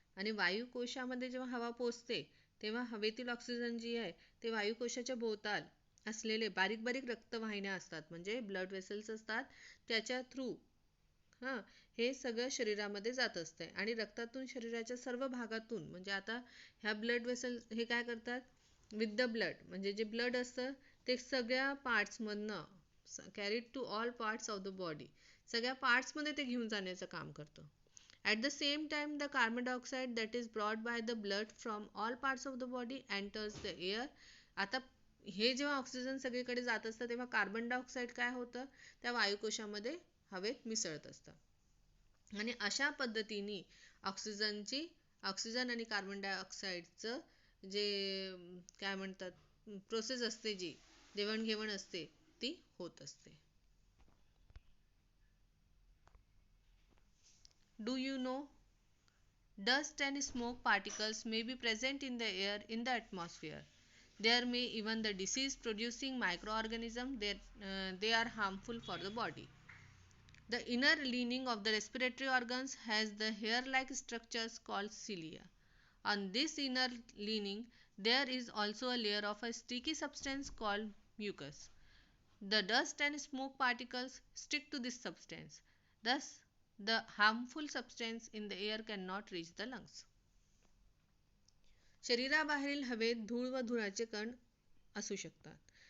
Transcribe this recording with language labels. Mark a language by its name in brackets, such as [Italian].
[Marathi] आणि वायुकोशामध्ये जेव्हा हवा पोचते तेव्हा हवेतील ऑक्सिजन जी आहे ते वायुकोशाच्या भोवताल असलेले बारीक बारीक रक्तवाहिन्या असतात, म्हणजे ब्लड वेसल्स असतात, त्याच्या थ्रू हे सगळं शरीरामध्ये जात असते आणि रक्तातून शरीराच्या सर्व भागातून, म्हणजे आता ह्या ब्लड वेसल हे काय करतात [English] with the blood, [Marathi] म्हणजे जे ब्लड असतं ते सगळ्या पार्ट्समधनं [English] carried to all parts of the body, [Marathi] सगळ्या पार्ट्समध्ये ते घेऊन जाण्याचं काम करतं. [English] At the same time, the carbon dioxide that is brought by the blood from all parts of the body enters the air. [Marathi] आता हे जेव्हा ऑक्सिजन सगळीकडे जात असतं तेव्हा कार्बन डायऑक्साईड काय होतं, त्या वायुकोशामध्ये हवेत मिसळत असतं आणि अशा पद्धतीने ऑक्सिजन आणि कार्बन डायऑक्साईडचं जे काय म्हणतात प्रोसेस असते, जी देवाणघेवाण असते ती होत असते. [English] Do you know? Dust and smoke particles may be present in the air in the atmosphere. There may even the disease producing microorganisms they are harmful for the body. The inner lining of the respiratory organs has the hair-like structures called cilia. On this inner lining, there is also a layer of a sticky substance called mucus. The dust and smoke particles stick to this substance. Thus, the harmful substance in the air cannot reach the lungs. [Marathi] शरीराबाहेरील हवेत धूळ व धुराचे कण असू शकतात.